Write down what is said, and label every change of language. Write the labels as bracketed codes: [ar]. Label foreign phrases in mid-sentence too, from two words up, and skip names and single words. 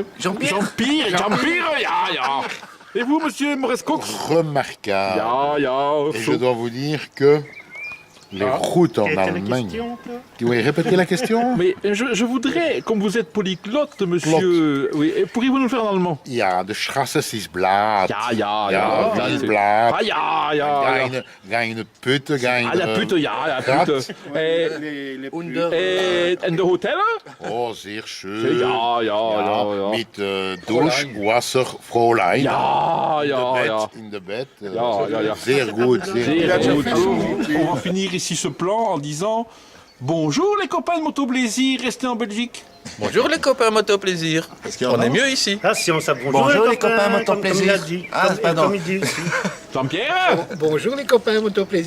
[fr] Jean-Pierre, ya. Et vous, monsieur Moresco Remarquable. Et je dois vous dire que les routes en Allemagne... Tu veux répéter la question? Mais je voudrais, comme vous êtes polyglotte, monsieur... Oui, pourriez-vous nous le faire en allemand? [de] Ja, de Straße ist blatt. Ja, die ist blatt. Ah, ja. Keine Pütte, keine... Ah, [fr] la pute, [de] ja, pute. En de Hotel? Oh, sehr schön. Ja. Mit Duschwasser, Fräulein. Ja. In de bed. Ja. Sehr gut, sehr gut. [fr] On va finir ici ce plan en disant bonjour les copains de Moto Plaisir, restez en Belgique. Bonjour les copains Moto Plaisir. On est mieux ici. Ah, si on s'abonne. Bonjour les copains Moto Plaisir. Comme il a dit. Ah, pardon. Comme il dit aussi. Jean-Pierre. Bonjour les copains motoplaisir.